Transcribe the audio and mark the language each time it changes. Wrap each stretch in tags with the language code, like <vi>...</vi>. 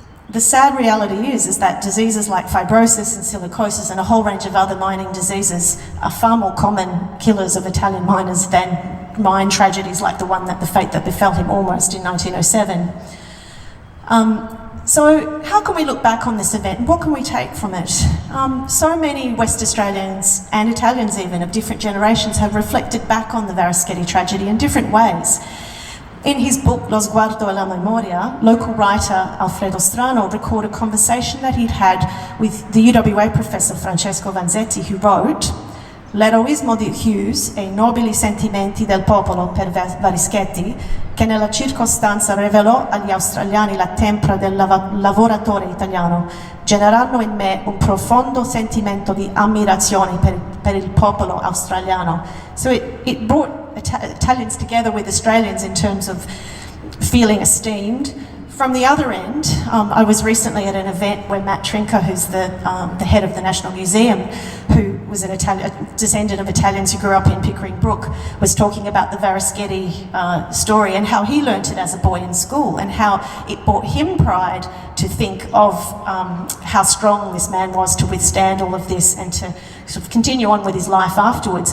<en>The sad reality is that diseases like fibrosis and silicosis and a whole range of other mining diseases are far more common killers of Italian miners than mine tragedies like the fate that befell him almost in 1907. So how can we look back on this event and what can we take from it? So many West Australians and Italians even of different generations have reflected back on the Varischetti tragedy in different ways. In his book Lo sguardo e la memoria, local writer Alfredo Strano recorded a conversation that he'd had with the UWA professor Francesco Vanzetti, who wrote,</en> <it>"L'eroismo di Hughes e i nobili sentimenti del popolo per Varischetti, che nella circostanza rivelò agli australiani la tempra del lavoratore italiano, generano in me un profondo sentimento di ammirazione per il popolo australiano."</it> <en>So it brought Italians together with Australians in terms of feeling esteemed. From the other end, I was recently at an event where Matt Trinker, who's the head of the National Museum, who was a descendant of Italians who grew up in Pickering Brook, was talking about the Varischetti story and how he learnt it as a boy in school and how it brought him pride to think of how strong this man was to withstand all of this and to sort of continue on with his life afterwards.</en>